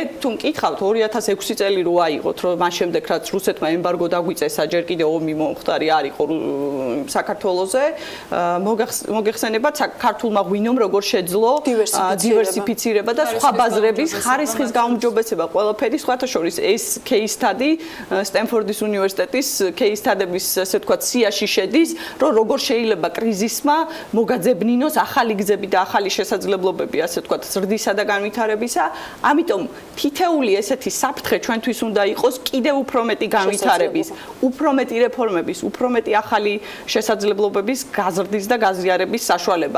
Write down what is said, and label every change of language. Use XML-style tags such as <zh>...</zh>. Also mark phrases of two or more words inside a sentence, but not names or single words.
<ka>თუ მკითხავთ 2006 წელი რო აიღოთ, რომ მას შემდეგ რაც რუსეთმა ემბარგო დაგვიწესა, ჯერ კიდევ ომი მომხდარი არ იყო საქართველოზე, მოგეხსენებათ ქართულმა ღვინომ როგორ შეძლო დივერსიფიცირება და სხვა ბაზრების ხარისხის გაუმჯობესება, ყველაფერი სხვათა შორის ეს</ka> <en>case study</en> <ka>სტენფორდის უნივერსიტეტის</ka> <en>case study-</en> <ka>ების, ასე ვთქვათ, სიაში შედის, რომ როგორ შეიძლება კრიზისმა მოგაძებნინოს ახალი გზები და ახალი შესაძლებლობები, ასე ვთქვათ, ზრდისა და განვითარებისა. ამიტომ თითეული ესეთი საფრთხე ჩვენთვის უნდა იყოს კიდევ უფრო მეტი განვითარების, უფრო მეტი რეფორმების, უფრო მეტი ახალი შესაძლებლობების გაზრდის და გაზიარების საშუალება.</ka>